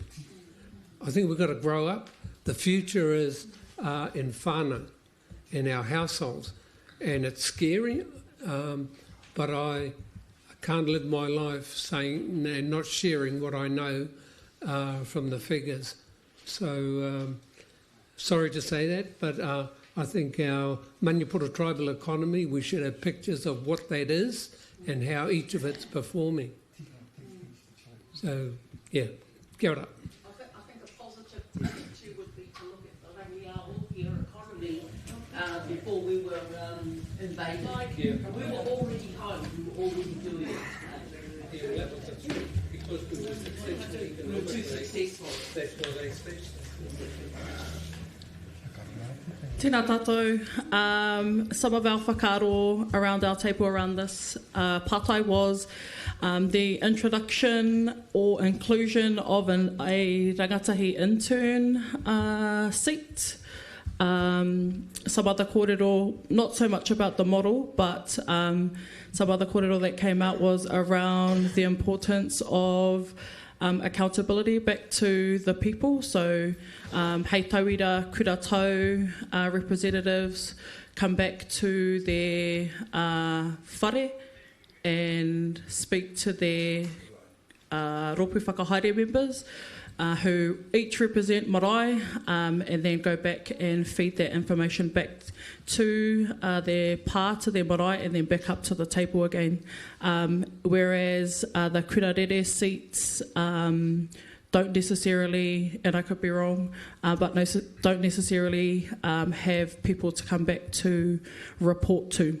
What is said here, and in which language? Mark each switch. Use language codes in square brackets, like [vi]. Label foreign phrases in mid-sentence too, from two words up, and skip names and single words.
[en] I think we've got to grow up. The future is in whānau, in our households, and it's scary, but I can't live my life saying and not sharing what I know from the figures. So sorry to say that, but I think our Maniapuru tribal economy, we should have pictures of what that is and how each of it's performing. So, yeah, [mi] kia ora. [en] I think a positive attitude would be to look at the rangiā Ōpia economy before we were invaded. We were already home, we were already doing it. Because we were successful. We were too successful. That's what they expect. [mi] Tēnā tātou. [en] Some of our whakaaro around our table around this pātai was the introduction or inclusion of a rangatahi intern seat. Some other kōrero, not so much about the model, but some other kōrero that came out was around the importance of accountability back to the people. So [mi] hei tauira kura tau [en] representatives come back to their whare and speak to their [mi] rōpū whakahaere [en] members who each represent marae, and then go back and feed that information back to their pā, to their marae, and then back up to the table again. Whereas the kurarere seats don't necessarily, and I could be wrong, but don't necessarily have people to come back to report to.